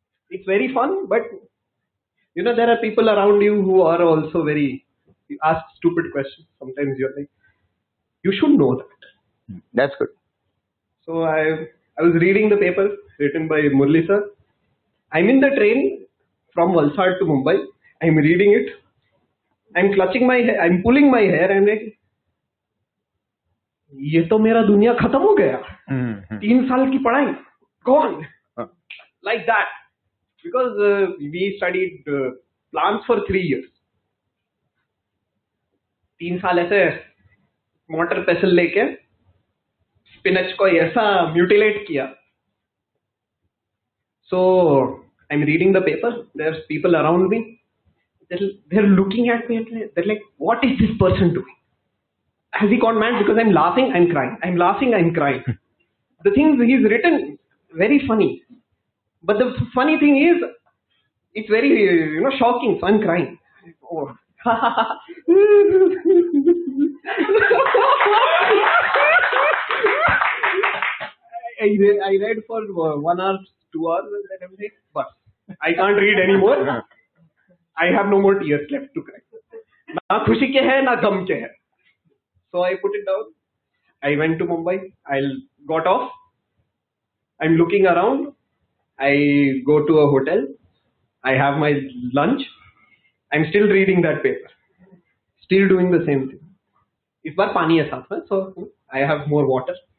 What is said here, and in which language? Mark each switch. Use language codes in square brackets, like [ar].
[en] It's very fun, but there are people around you who are also you ask stupid questions. Sometimes you're like, you should know that. That's good. So I was reading the paper written by Murli sir. I'm in the train from Valsad to Mumbai. I'm reading it. I'm clutching my hair. I'm pulling my hair. I'm like, [hi] ये तो मेरा दुनिया खत्म हो गया. 3 साल की पढ़ाई [en] gone. Like that. Because we studied plants for 3 years. [hi] 3 साल ऐसे मोटर पेसल लेके स्पिनच को ऐसा म्यूटिलेट किया. [en] So I'm reading the paper. There's people around me. They're looking at me and they're like, what is this person doing? Has he gone mad? Because I'm laughing, I'm crying. I'm laughing, I'm crying. The things he's written, very funny. But the funny thing is, it's very, shocking. So I'm crying. Oh. I read for 1 hour, 2 hours, and then I'm like, but I can't read anymore. I have no more tears left to cry. [hi] Na khushi ke hai, [en] na gam ke hai. So I put it down. I went to Mumbai. I got off. I'm looking around. I go to a hotel. I have my lunch. I'm still reading that paper. Still doing the same thing. [hi] इस बार पानी है साथ में, [en] so I have more water.